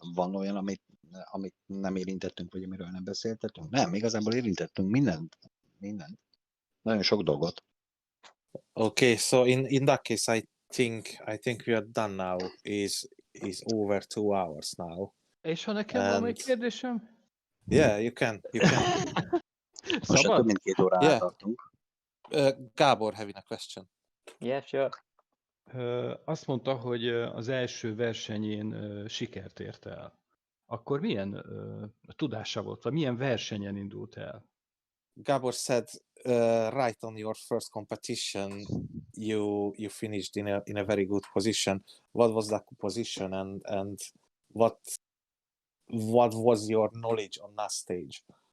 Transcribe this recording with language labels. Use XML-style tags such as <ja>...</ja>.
<hu>Van olyan, amit nem érintettünk, vagy amiről nem beszéltettünk? Nem, igazából érintettünk mindent. Nagyon sok dolgot.</hu> <en>Okay, so in that case, I think we are done now. Is over 2 hours now.</en> <hu>És ha nekem van egy kérdésem?</hu> <en>Yeah, you can.</en> <hu>Most több mint 2 órát tartunk.</hu> <en>Gábor having a question. Yeah, sure.</en> <hu>Azt mondta, hogy az első versenyén sikert ért el. Akkor milyen tudása volt, vagy milyen versenyen indult el?</hu> <en>Gábor said, right on your first competition, you finished in a very good position. What was that position, and what was your knowledge on that stage?</en>